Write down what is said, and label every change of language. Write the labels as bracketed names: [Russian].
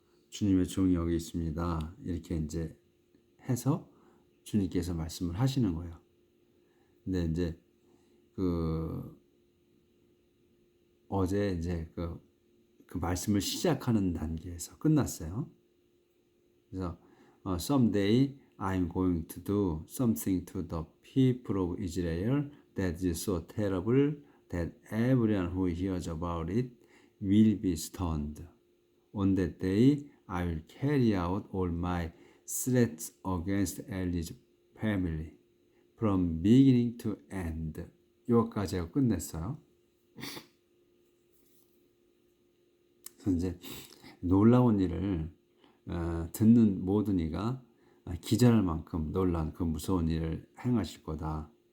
[Korean] 주님의 종이 여기 있습니다. 이렇게 이제 해서 주님께서 말씀을 하시는 거예요. 근데 이제 그 어제 이제 그 말씀을 시작하는 단계에서 끝났어요. [English] 그래서 someday I'm going to do something to the people of Israel that is so terrible that everyone who hears about it will be stunned. On that day, I will carry out all my threats against Eli's family from beginning to end. [Korean] 여기까지 하고 끝냈어요. 그래서 이제 놀라운 일을 듣는 모든 이가 기절할 만큼 놀란 그 무서운 일을 행하실 거다.